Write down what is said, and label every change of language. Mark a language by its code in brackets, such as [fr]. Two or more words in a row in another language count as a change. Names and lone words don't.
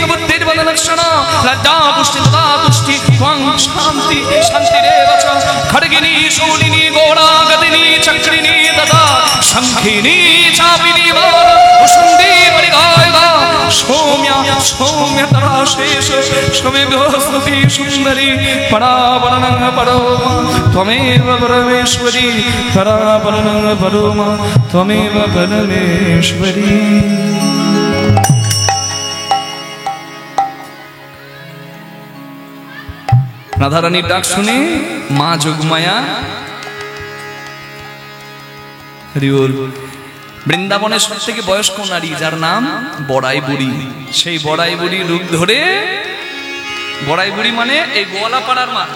[sa] बुद्धिर्बललक्षणा लज्जा पुष्टि तदा तुष्टि त्वं शान्ति शान्तिरेव च खड्गिनी शूलिनी घोडागतिनी चक्रिणी तदा शङ्खिनी चापिनी वसुन्दी परिगायिका सौम्या सौम्यतरा शेष स्वमेभ्यो स्तुति सुन्दरी परावरणं परो त्वमेव परमेश्वरी परावरणं परो त्वमेव परमेश्वरी। [bn] রাধারানীর ডাক শুনে মা যোগমায়া হরিবল বৃন্দাবনের সব থেকে বয়স্ক নারী যার নাম বড়াই বুড়ি, সেই বড়াই বুড়ি রূপ ধরে, বড়াই বুড়ি মানে এই গোয়ালাপাড়ার মা।